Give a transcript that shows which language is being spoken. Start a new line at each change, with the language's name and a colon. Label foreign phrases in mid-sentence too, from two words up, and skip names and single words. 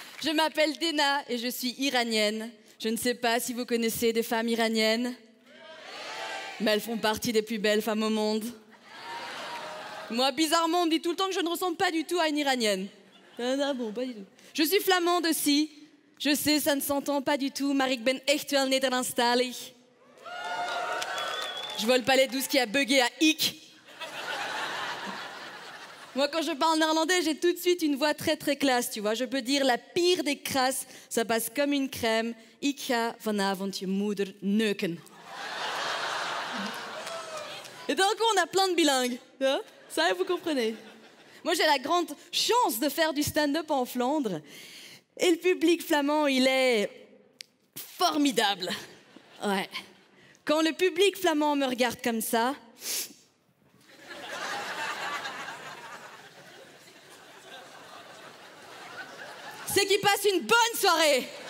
French: Je m'appelle Dena et je suis iranienne. Je ne sais pas si vous connaissez des femmes iraniennes, mais elles font partie des plus belles femmes au monde. Moi, bizarrement, on me dit tout le temps que je ne ressemble pas du tout à une iranienne. Ah bon, pas du tout. Je suis flamande aussi. Je sais, ça ne s'entend pas du tout,
Dutch: maar ik ben echt wel Nederlandstalig.
French: Je vole pas les douze qui a bugué à ik. Moi, quand je parle néerlandais, j'ai tout de suite une voix très très classe, tu vois. Je peux dire la pire des crasses, ça passe comme une crème.
Dutch: Ik ga vanavond je moeder neuken.
French: Et d'un coup, on a plein de bilingues. Hein? Ça, vous comprenez. Moi, j'ai la grande chance de faire du stand-up en Flandre. Et le public flamand, il est formidable. Ouais. Quand le public flamand me regarde comme ça, c'est qu'il passe une bonne soirée.